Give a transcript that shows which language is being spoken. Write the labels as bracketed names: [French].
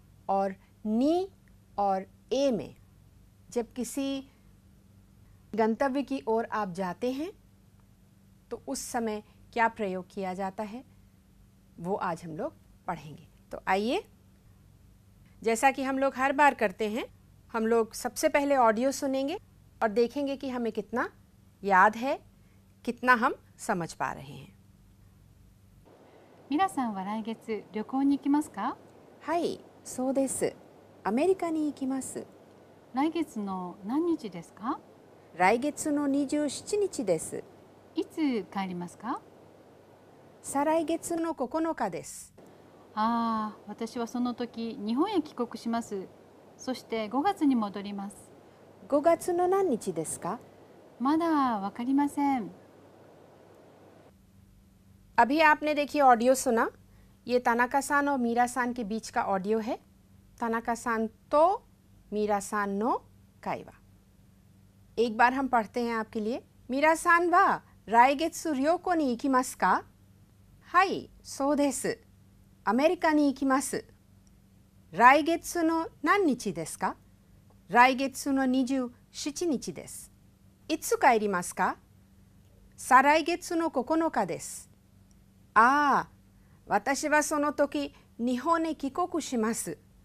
[Hindi] और नी और ए में जब किसी गंतव्य की ओर आप जाते हैं तो उस समय क्या प्रयोग किया जाता है वो आज हम लोग पढ़ेंगे। तो आइए, जैसा कि हम लोग हर बार करते हैं, हम लोग सबसे पहले ऑडियो सुनेंगे और देखेंगे कि हमें कितना याद है, कितना हम समझ पा रहे हैं। [Japanese] 皆さんは来月旅行に行きますか？はい、そうです。アメリカに行きます。来月の何日ですか？来月の27日です。いつ帰りますか？再来月の9日です。ああ、私はその時日本へ帰国します。そして5月に戻ります。 5月の何日ですか？まだわかりません。 [Hindi] अभी आपने देखिए ऑडियो सुना, ये तानाका-सान और मीरा-सान के बीच का ऑडियो है। [Japanese] तानाका-सान तो मीरा-सान नो काइवा। [Hindi] एक बार हम पढ़ते हैं आपके लिए। [Japanese] मीरा-सान वा राइगेत्सु ryoko ni ikimasu का? हाई, सो देसु। अमेरिकाに行きます。来月の何日ですか？来月の27日です。いつ帰りますか？再来月の9日です。ああ、私はその時日本へ帰国します。